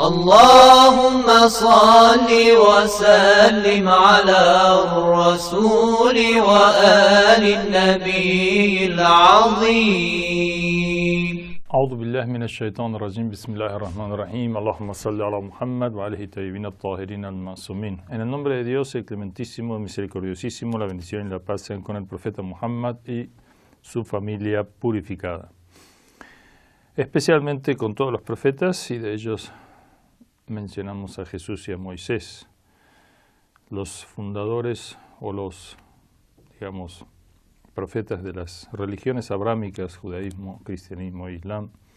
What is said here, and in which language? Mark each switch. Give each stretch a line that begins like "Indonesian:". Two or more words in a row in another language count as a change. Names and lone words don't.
Arabic: اللهم صل وسلم على الرسول وآل النبي العظيم. أعوذ بالله من الشيطان الرجيم. بسم الله الرحمن الرحيم. اللهم صل على محمد وآله الطيبين الطاهرين المعصومين.
Spanish: En el nombre de Dios, el clementísimo, el misericordiosísimo, la bendición y la paz sean con el profeta Muhammad y su familia purificada. Especialmente con todos los profetas, y de ellos mencionamos a Jesús y a Moisés, los fundadores o los, digamos, profetas de las religiones abrámicas, judaísmo, cristianismo e islam.